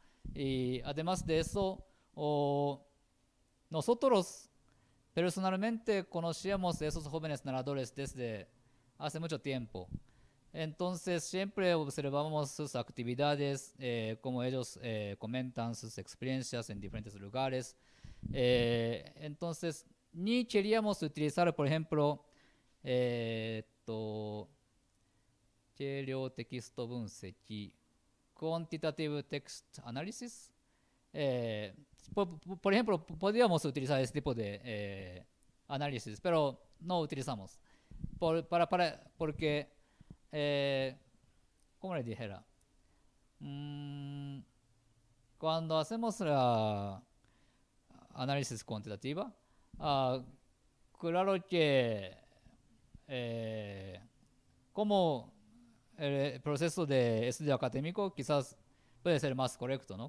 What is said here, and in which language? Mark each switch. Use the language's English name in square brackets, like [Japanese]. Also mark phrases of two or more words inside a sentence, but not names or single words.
[Spanish] Y además de eso, nosotros personalmente conocíamos a esos jóvenes narradores desde hace mucho tiempo. Entonces siempre observamos sus actividades, cómo ellos comentan sus experiencias en diferentes lugares. Entonces ni queríamos utilizar, por ejemplo, [Japanese] 定量テキスト分析 [English] quantitative text analysis. [Spanish] Por ejemplo, podríamos utilizar este tipo de análisis, pero no utilizamos. Porque, ¿cómo le dijera? Cuando hacemos la análisis cuantitativa, claro que como el proceso de estudio académico quizás puede ser más correcto, ¿no?